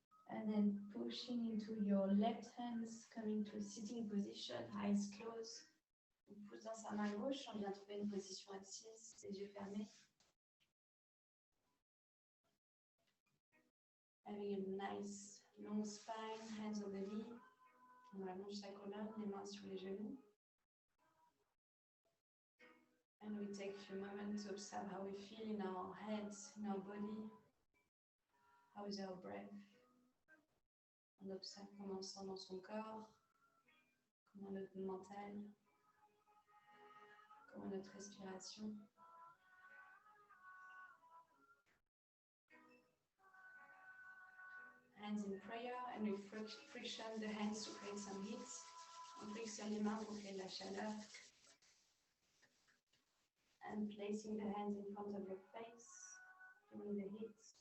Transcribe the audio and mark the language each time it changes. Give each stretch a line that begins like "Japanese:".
English: And then pushing into your left hands, coming to a sitting position, eyes closed.
French: On pousse dans sa main gauche, on vient trouver une position assise, les yeux fermés.
English: Having a nice long spine, hands on the knee.
French: On allonge sa colonne, les mains sur les genoux.
English: And we take a few moments to observe how we feel in our heads, in our body. How is our breath?
French: On observe comment on se sent dans son corps, comment notre mental, comment notre respiration.
English: Hands in prayer, and we friction the hands to create some heat.
French: On frictionne les mains pour créer de la chaleur.
English: And placing the hands in front of your face, feeling the heat.